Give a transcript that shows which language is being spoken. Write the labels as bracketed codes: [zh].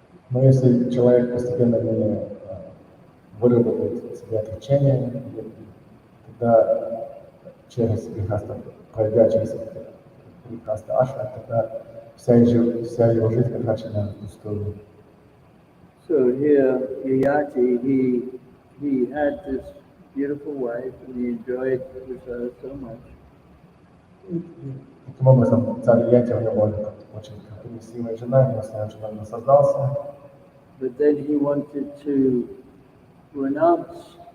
[ru] Но если человек постепенно не выработает в себе отречение, тогда через грехастха, пройдя через грехастха ашрам, тогда вся его жизнь потрачена впустую. [en] So here, Yayati, he had this beautiful wife and he enjoyed with her so much. [ru] Таким образом, царь Яти, у него очень красивая жена, и он с ней очень наслаждался. [en] But then he wanted to renounce